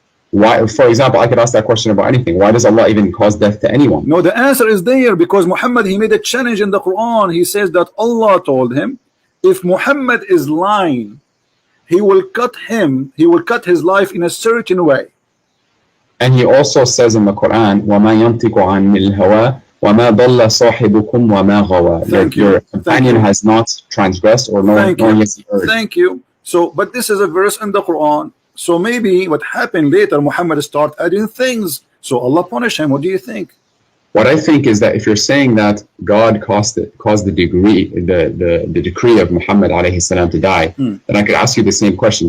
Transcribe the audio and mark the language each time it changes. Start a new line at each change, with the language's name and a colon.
English: Why? For example, I could ask that question about anything. Why does Allah even cause death to anyone? No, the answer is there, because Muhammad, he made a challenge in the Quran. He says that Allah told him, if Muhammad is lying, he will cut his life in a certain way.
Arabic: And he also says in the Quran, وَمَا يَنْطِقُ عَنِ الْهَوَىٰ وَمَا ضَلَّ صَاحِبُكُمْ وَمَا غَوَىٰ.
English: Your companion has not transgressed or nor has he erred. Thank you. So, but this is a verse in the Quran. So maybe what happened later, Muhammad started adding things. So Allah punished him. What do you think? What I think is that if you're saying that God caused the decree of Muhammad alayhi salam to die, then I could ask you the same question.